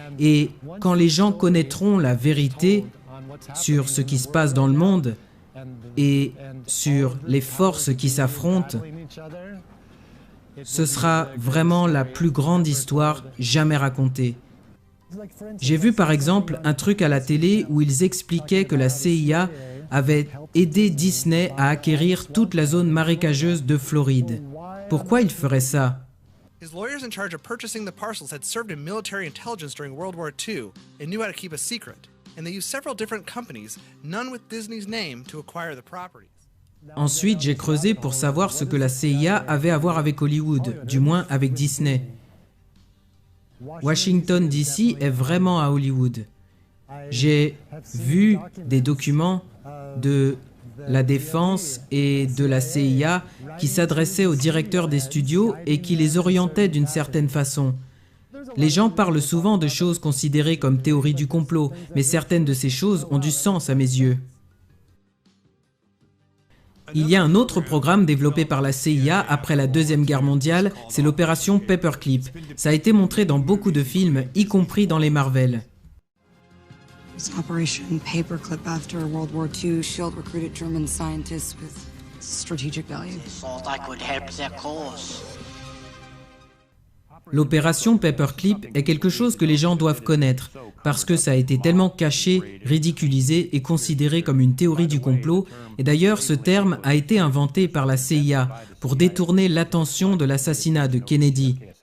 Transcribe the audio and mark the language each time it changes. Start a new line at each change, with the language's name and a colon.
French: Et quand les gens connaîtront la vérité sur ce qui se passe dans le monde et sur les forces qui s'affrontent, ce sera vraiment la plus grande histoire jamais racontée. J'ai vu par exemple un truc à la télé où ils expliquaient que la CIA avait aidé Disney à acquérir toute la zone marécageuse de Floride. Pourquoi ils feraient ça?
English: His lawyers in charge of purchasing the parcels had served in military intelligence during World War II and knew how to keep a secret. And they used several different companies, none with Disney's name, to acquire the properties.
French: Ensuite, j'ai creusé pour savoir ce que la CIA avait à voir avec Hollywood, du moins avec Disney. Washington DC est vraiment à Hollywood. J'ai vu des documents de la défense et de la CIA qui s'adressaient aux directeurs des studios et qui les orientaient d'une certaine façon. Les gens parlent souvent de choses considérées comme théories du complot, mais certaines de ces choses ont du sens à mes yeux. Il y a un autre programme développé par la CIA après la Deuxième Guerre mondiale, c'est l'opération Paperclip. Ça a été montré dans beaucoup de films, y compris dans les Marvel.
English: Operation Paperclip after World War II, SHIELD recruited German scientists with strategic value. Thought I could help their cause.
French: L'opération Paperclip est quelque chose que les gens doivent connaître, parce que ça a été tellement caché, ridiculisé et considéré comme une théorie du complot, et d'ailleurs ce terme a été inventé par la CIA pour détourner l'attention de l'assassinat de Kennedy.